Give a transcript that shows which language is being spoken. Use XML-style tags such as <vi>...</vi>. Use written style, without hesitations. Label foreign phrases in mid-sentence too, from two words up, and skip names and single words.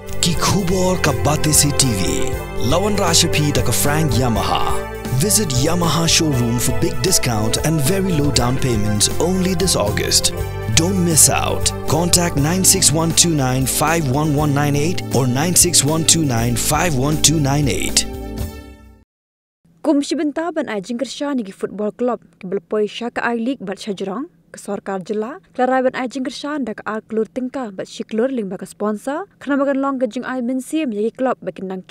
<kha>Ki Khubor Ka Bate Se TV. Lawan Rashapi Daka Frank Yamaha.</kha> <en>Visit Yamaha showroom for big discount and very low down payments only this August. Don't miss out. Contact 96129-51198 or 96129-51298.</en> <kha>Kumshi benta ban ai jingkersha ni</kha> <en>football club</en> <kha>ki belpoi shaka ai league bat shajarang ke sarkar jila klarai ban ai jingkersha dak ar klur tingka bat shiklur ling baka sponsor khana bagan long ke jing ai mensim yagi club bakin nang</kha>